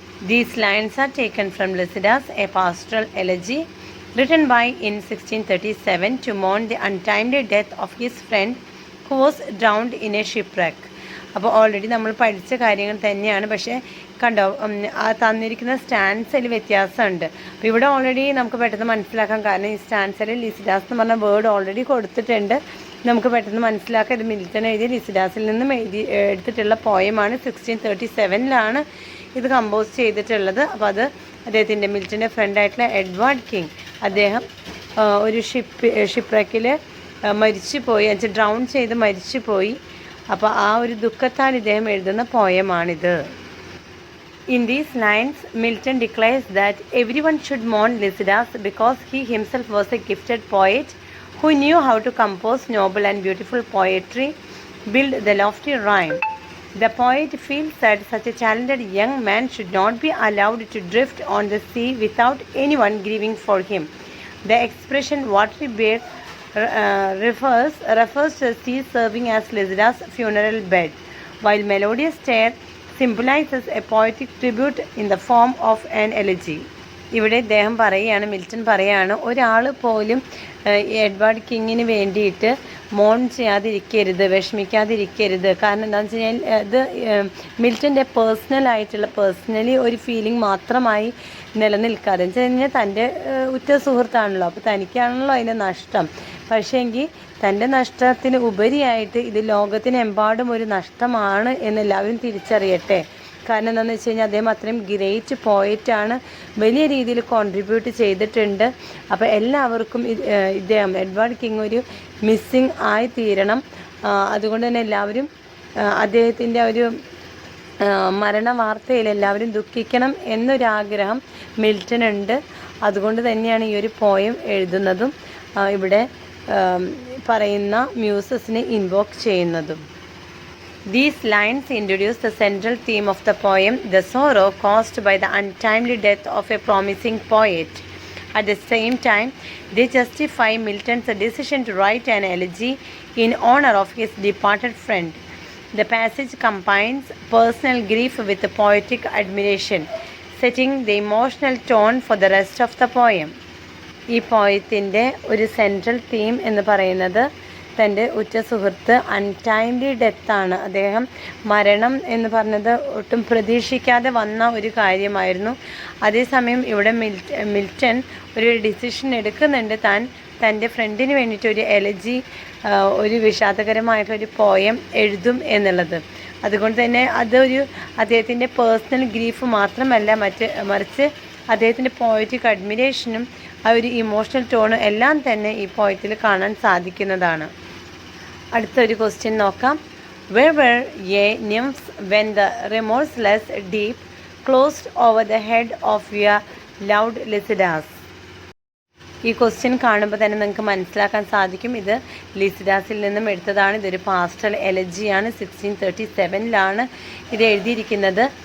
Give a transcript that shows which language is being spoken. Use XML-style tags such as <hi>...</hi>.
<en>These lines are taken from Lycidas, a pastoral elegy, written by in 1637 to mourn the untimely death of his friend who was drowned in a shipwreck.</en> <ml>അപ്പോൾ already നമ്മൾ പഠിച്ച കാര്യങ്ങൾ തന്നെയാണ്, പക്ഷേ കണ്ടോ ആ തന്നിരിക്കുന്ന സ്റ്റാൻസിൽ വ്യത്യാസമുണ്ട്. അപ്പോൾ ഇവിടെ ഓൾറെഡി നമുക്ക് പെട്ടെന്ന് മനസ്സിലാക്കാൻ കാരണം ഈ സ്റ്റാൻസിൽ ലിസിഡാസ് എന്ന് പറഞ്ഞ വേർഡ് ഓൾറെഡി കൊടുത്തിട്ടുണ്ട്. നമുക്ക് പെട്ടെന്ന് മനസ്സിലാക്കാം ഇത് മിൽട്ടൺ എഴുതിയ ലിസിഡാസിൽ നിന്നും എടുത്തിട്ടുള്ള പോയമാണ്. 1637 ഇത് കമ്പോസ് ചെയ്തിട്ടുള്ളത്. അപ്പോൾ അത് അദ്ദേഹത്തിൻ്റെ മിൽട്ടൻ്റെ ഫ്രണ്ടായിട്ടുള്ള എഡ്വാർഡ് കിങ്, അദ്ദേഹം ഒരു ഷിപ്പ്രക്കിൽ മരിച്ചു പോയി, ഡ്രൗൺ ചെയ്ത് മരിച്ചു പോയി. അപ്പോൾ ആ ഒരു ദുഃഖത്താൽ ഇദ്ദേഹം എഴുതുന്ന പോയമാണിത്.</ml> <en>In these lines, Milton declares that everyone should mourn Lycidas because he himself was a gifted poet who knew how to compose noble and beautiful poetry, build the lofty rhyme. The poet feels that such a talented young man should not be allowed to drift on the sea without anyone grieving for him. The expression watery bed refers to the sea serving as Lycidas' funeral bed, while melodious tale symbolizes a poetic tribute in the form of an elegy.</en> <ml>ഇവിടെ ഇദ്ദേഹം പറയുകയാണ്, Milton പറയുകയാണ്, ഒരാൾ പോലും Edward കിങ്ങിന് വേണ്ടിയിട്ട് മോൺ ചെയ്യാതിരിക്കരുത്, വിഷമിക്കാതിരിക്കരുത്. കാരണം എന്താണെന്ന് വെച്ച് കഴിഞ്ഞാൽ ഇത് മിൽട്ടൻ്റെ പേഴ്സണലി ഒരു ഫീലിംഗ് മാത്രമായി നിലനിൽക്കാതെ എന്ന് വെച്ച് കഴിഞ്ഞാൽ തൻ്റെ ഉറ്റ സുഹൃത്താണല്ലോ, അപ്പോൾ തനിക്കാണല്ലോ അതിൻ്റെ നഷ്ടം. പക്ഷേങ്കിൽ തൻ്റെ നഷ്ടത്തിന് ഉപരിയായിട്ട് ഇത് ലോകത്തിനെമ്പാടും ഒരു നഷ്ടമാണ് എന്നെല്ലാവരും തിരിച്ചറിയട്ടെ. കാരണം എന്താണെന്ന് വെച്ച് കഴിഞ്ഞാൽ അദ്ദേഹം അത്രയും ഗ്രേറ്റ് പോയറ്റാണ്, വലിയ രീതിയിൽ കോൺട്രിബ്യൂട്ട് ചെയ്തിട്ടുണ്ട്. അപ്പോൾ എല്ലാവർക്കും ഇദ്ദേഹം എഡ്വാർഡ് കിങ് ഒരു മിസ്സിങ് ആയി തീരണം. അതുകൊണ്ട് തന്നെ എല്ലാവരും അദ്ദേഹത്തിൻ്റെ ഒരു മരണ വാർത്തയിൽ എല്ലാവരും ദുഃഖിക്കണം എന്നൊരാഗ്രഹം മിൽട്ടനുണ്ട്. അതുകൊണ്ട് തന്നെയാണ് ഈ ഒരു പോയം എഴുതുന്നതും ഇവിടെ പറയുന്ന മ്യൂസസിനെ ഇൻവോക്ക് ചെയ്യുന്നതും.</ml> <en>These lines introduce the central theme of the poem, the sorrow caused by the untimely death of a promising poet. At the same time, they justify Milton's decision to write an elegy in honor of his departed friend. The passage combines personal grief with poetic admiration, setting the emotional tone for the rest of the poem.</en> <ml>ഈ പോയത്തിൻ്റെ ഒരു central theme എന്ന് പറയുന്നത് തൻ്റെ ഉറ്റ സുഹൃത്ത് untimely ഡെത്താണ്. അദ്ദേഹം മരണം എന്ന് പറഞ്ഞത് ഒട്ടും പ്രതീക്ഷിക്കാതെ വന്ന ഒരു കാര്യമായിരുന്നു. അതേസമയം ഇവിടെ മിൽട്ടൺ ഒരു ഡിസിഷൻ എടുക്കുന്നുണ്ട്, തൻ്റെ ഫ്രണ്ടിന് വേണ്ടിയിട്ട് ഒരു എലജി, ഒരു വിഷാദകരമായിട്ടൊരു പോയം എഴുതും എന്നുള്ളത്. അതുകൊണ്ട് തന്നെ അതൊരു അദ്ദേഹത്തിൻ്റെ പേഴ്സണൽ ഗ്രീഫ് മാത്രമല്ല, മറിച്ച് അദ്ദേഹത്തിൻ്റെ പോയറ്റിക് അഡ്മിറേഷനും ആ ഒരു ഇമോഷണൽ ടോണും എല്ലാം തന്നെ ഈ പോയത്തിൽ കാണാൻ സാധിക്കുന്നതാണ്. അടുത്തൊരു ക്വസ്റ്റ്യൻ നോക്കാം.</ml> <en>Where were ye nymphs when the remorseless deep closed over the head of your loved Lycidas?</en> <ml>ഈ ക്വസ്റ്റ്യൻ കാണുമ്പോൾ തന്നെ നിങ്ങൾക്ക് മനസ്സിലാക്കാൻ സാധിക്കും ഇത് ലിസിഡാസിൽ നിന്നും എടുത്തതാണ്. ഇതൊരു പാസ്റ്റൽ എലജിയാണ്. 1637 ഇത് എഴുതിയിരിക്കുന്നത്.</ml>